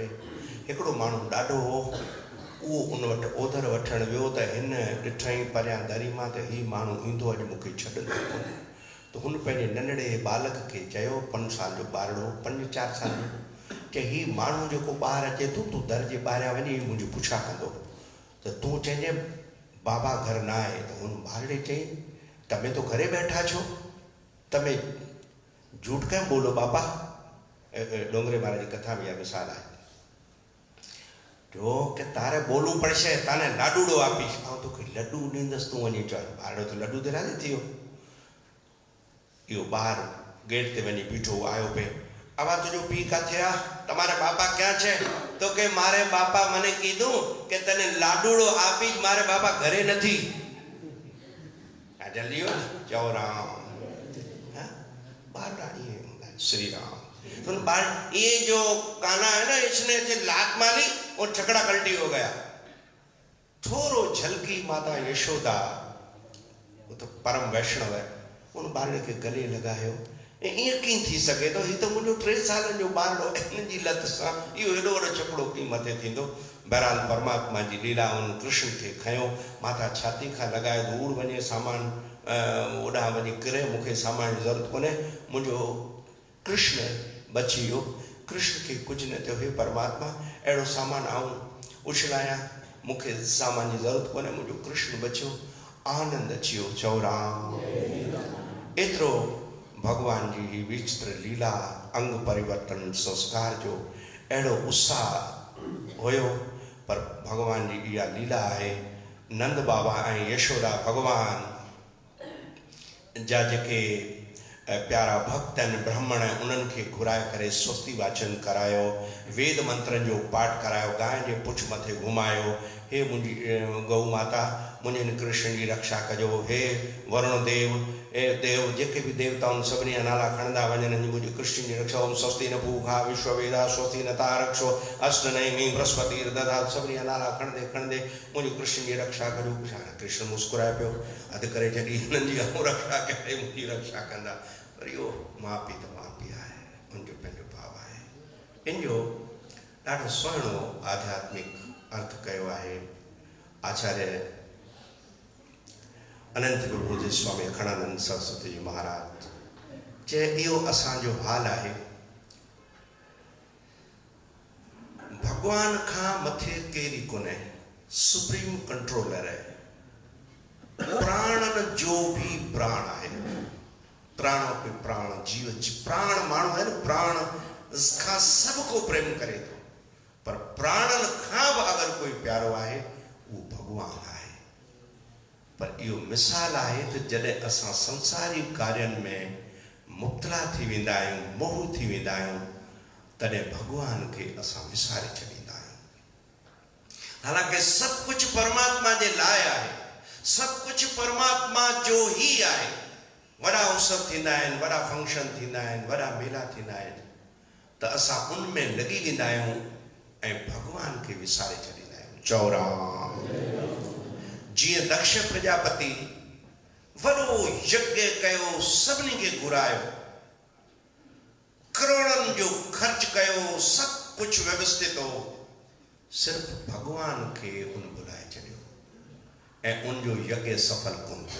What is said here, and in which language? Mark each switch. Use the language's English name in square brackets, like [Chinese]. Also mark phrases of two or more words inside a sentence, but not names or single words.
[Sindhi] हिकिड़ो माण्हू ॾाढो हो, उहो उन वटि ओधर वठणु वियो त हिन ॾिठईं परियां दरी मां त हीउ माण्हू ईंदो अॼु मूंखे छॾंदो कोन। त हुन पंहिंजे नंढड़े बालक खे चयो, 5 साल जो ॿारड़ो, 5-4 साल जो, चई हीउ माण्हू जेको ॿाहिरि अचे थो, तूं दर जे ॿाहिरियां वञी मुंहिंजी पुछा कंदो, त तूं चइजे बाबा घर न आहे। त हुन ॿारड़े चई, [Gujarati] તમે તો ઘરે બેઠા છો, તમે झूठ કેમ બોલો બાપા। ડોંગરે મહારાજની કથામાં આ મિસાલ आहे, જો કે તારે બોલવું પડશે, તને લાડુડો આપીશ। આવ તો કઈ લડ્ડુ [Sindhi] ॾींदसि, तूं वञी चओ ॿारड़ो त लड्डू ते राज़ी थी वियो। इहो ॿार गेट ते वञी बीठो आयो पे, આવા तुंहिंजो पीउ किथे आहे, [Gujarati] તમારા બાપા ક્યાં છે? તો કે મારે બાપા મને કીધું કે તને લાડુડો આપીશ, મારે બાપા ઘરે નથી। આ જલ્દી [Sindhi] हो चओ राम। श्री राम। [Hindi] तो ये जो काना है ना, इसने लात मारी और छकड़ा कल्टी हो गया। थोरो झलकी माता यशोदा, वो तो परम वैष्णव है, उन बारड़े के गले लगायो। [Sindhi] ईअं कीअं थी सघे थो, हीउ त मुंहिंजो 3 सालनि जो ॿारड़ो, हिन जी लत सां इहो हेॾो वॾो छकड़ो कीअं मथे थींदो। बहरहाल परमात्मा जी लीला, उन कृष्ण खे खयो, माता छाती खां लॻाए दूर वञे, सामान ओॾां वञी किरे, मूंखे सामान जी ज़रूरत कोन्हे, मुंहिंजो कृष्ण बची वियो। कृष्ण खे कुझु न थियो। हे परमात्मा, अहिड़ो सामान आऊं उछलायां, मूंखे सामान जी ज़रूरत कोन्हे, मुंहिंजो कृष्ण बचियो। आनंद अची वियो। चओ राम। एतिरो भगवान जी ही विचित्र लीला, अंग परिवर्तन संस्कार जो अहिड़ो उत्साह हुयो, पर भगवान जी इहा लीला आहे। नंद बाबा ऐं यशोदा भगवान जा जेके प्यारा भक्त आहिनि ब्राह्मण, उन्हनि खे घुराए करे स्वस्ति वाचन करायो, वेद मंत्रनि जो पाठ करायो, गांइ जे पुछ मथे घुमायो। हे मुंहिंजी गौ माता, मुंहिंजे हिन कृष्ण जी रक्षा कजो। हे वरुण देव, हे देव, जेके बि देवताउनि सभिनी जा नाला खणंदा वञनि, मुंहिंजे कृष्ण जी रक्षा। [Sanskrit] ओम स्वस्ति न पूषा विश्ववेदा स्वस्ति न तारक्षो अष्ट नैमी बृहस्पति दधा, [Sindhi] सभिनी जा नाला खणंदे खणंदे मुंहिंजे कृष्ण जी रक्षा कजो। कृष्ण मुस्कुराए पियो, अधु करे छॾी, हिननि जी ऐं रक्षा करे मुंहिंजी रक्षा कंदा। पर इहो माउ पीउ त माउ पीउ आहे, उनजो पंहिंजो भाउ आहे। इन जो ॾाढो सुहिणो आध्यात्मिक अर्थ कयो आहे आचार्य अनंत विभूति स्वामी अखंडानंद सरस्वती जी महाराज। चए इहो असांजो हाल आहे। भगवान खां मथे केरु कोन्हे, [English] supreme controller [Sindhi] आहे, प्राणन जो भी प्राण आहे। [Hindi] प्राणों पे प्राण, [Sindhi] जीव प्राण माण्हू आहे न, प्राण खां सभ को प्रेम करे थो, पर प्राणन खां बि अगरि कोई प्यारो आहे उहो भगवान आहे। पर इहो मिसाल आहे त जॾहिं असां संसारी कार्यनि में मुब्तला थी वेंदा आहियूं, मोह थी वेंदा आहियूं, तॾहिं भगवान खे असां विसारे छॾींदा आहियूं। हालांकि सभु कुझु परमात्मा जे लाइ आहे, सभु कुझु परमात्मा जो ई आहे। वॾा उत्सव थींदा आहिनि, वॾा फंक्शन थींदा आहिनि, वॾा मेला थींदा आहिनि, त असां उन में लॻी वेंदा आहियूं ऐं भगवान खे विसारे छॾींदा आहियूं। चौराम जीअं दक्ष प्रजापति वॾो यज्ञ कयो, सभिनी खे घुरायो, करोड़नि जो ख़र्च कयो, सभु कुझु व्यवस्थित हो, सिर्फ़ु भगवान खे उन बुलाए छॾियो ऐं उनजो यज्ञ सफल कोन थियो।